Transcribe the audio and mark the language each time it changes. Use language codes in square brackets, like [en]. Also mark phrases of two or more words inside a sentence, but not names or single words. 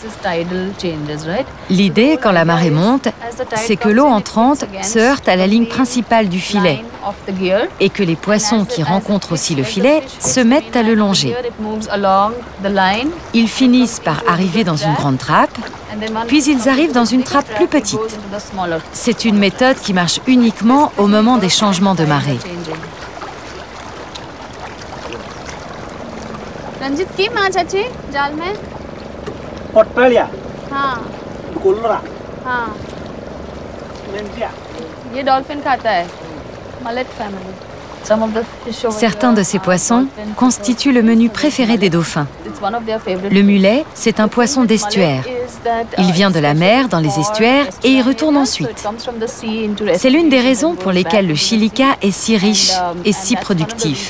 [fr] L'idée, quand la marée monte, c'est que l'eau entrante se heurte à la ligne principale du filet et que les poissons qui rencontrent aussi le filet se mettent à le longer. Ils finissent par arriver dans une grande trappe, puis ils arrivent dans une trappe plus petite. C'est une méthode qui marche uniquement au moment des changements de marée. [hi] रंजित की माछ अच्छी जाल में पटलिया हाँ कुलरा हाँ मेंटिया ये डॉल्फिन खाता है [en] mullet family [fr] Certains de ces poissons constituent le menu préféré des dauphins. Le mulet, c'est un poisson d'estuaire. Il vient de la mer dans les estuaires et y retourne ensuite. C'est l'une des raisons pour lesquelles le Chilica est si riche et si productif.